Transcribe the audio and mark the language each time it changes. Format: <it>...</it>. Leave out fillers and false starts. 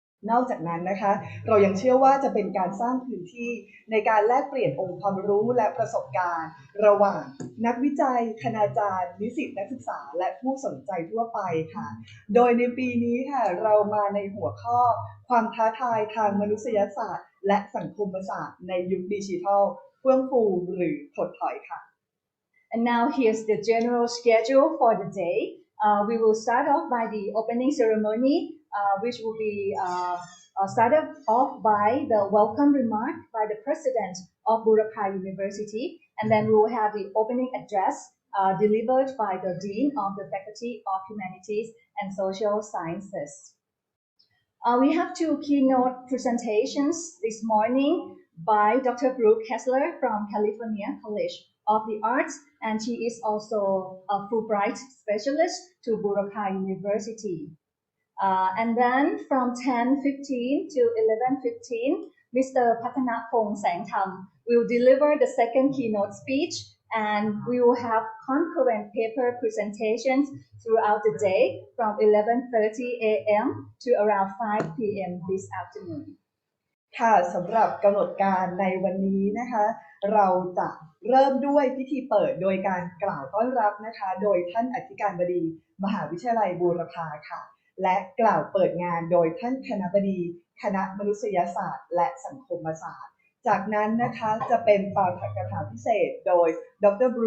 <th>นอกจากนั้นนะคะเรายังเชื่อว่าจะเป็นการสร้างพื้นที่ในการแลกเปลี่ยนองค์ความรู้และประสบการณ์ระหว่างนักวิจัยคณาจารย์นิสิตนักศึกษาและผู้สนใจทั่วไปค่ะโดยในปีนี้ค่ะเรามาในหัวข้อความท้าทายทางมนุษยศาสตร์และสังคมศาสตร์ในยุคดิจิทัลเฟื่องฟูหรือถดถอยค่ะ</th> <en>And now here's the general schedule for the day. We will start off by the opening ceremony, which will be started off by the welcome remark by the president of Burapha University, and then we will have the opening address delivered by the dean of the Faculty of Humanities and Social Sciences. We have two keynote presentations this morning by Dr. Brooke Kessler from California College of the Arts, and she is also a Fulbright specialist to Burapha University. And then from 10:15 to 11:15, Mr. Pathanapong Sangtham will deliver the second keynote speech, and we will have concurrent paper presentations throughout the day from 11:30 a.m. to around 5 p.m. this afternoon.</en> <th>ค่ะสำหรับกำหนดการในวันนี้นะคะเราจะเริ่มด้วยพิธีเปิดโดยการกล่าวต้อนรับนะคะโดยท่านอธิการบดีมหาวิทยาลัยบูรพาค่ะและกล่าวเปิดงานโดยท่านคณบดีคณะมนุษยศาสตร์และสังคมศาสตร์จากนั้นนะคะจะเป็นปาฐกถาพิเศษโดยดร.</th>